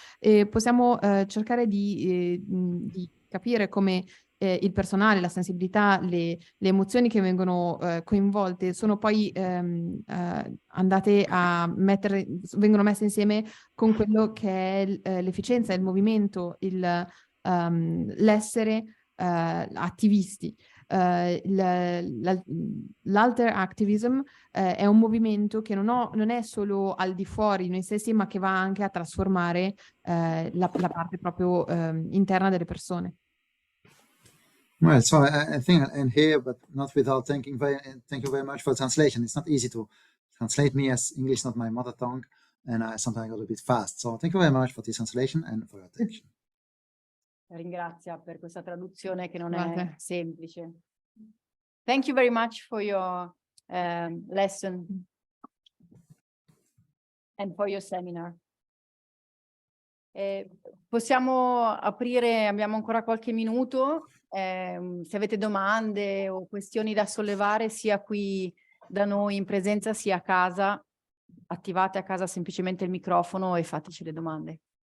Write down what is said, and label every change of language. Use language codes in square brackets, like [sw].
[it] E possiamo cercare di capire come il personale, la sensibilità, le emozioni che vengono coinvolte sono poi andate a vengono messe insieme con quello che è l'efficienza, il movimento, l'essere attivisti. L'alter activism è un movimento che non è solo al di fuori di noi stessi, ma che va anche a trasformare la parte proprio interna delle persone. [en] Well, so I think I'll end here, but not without thank you very much for the translation. It's not easy to translate me, as English is not my mother tongue, and I sometimes got a bit fast. So thank you very much for this translation and for your attention. [it] ringrazia per questa traduzione che non è semplice. [en] Thank you very much for your lesson and for your seminar. [it] Possiamo aprire, abbiamo ancora qualche minuto, se avete domande o questioni da sollevare sia qui da noi in presenza sia a casa, attivate a casa semplicemente il microfono e fateci le domande.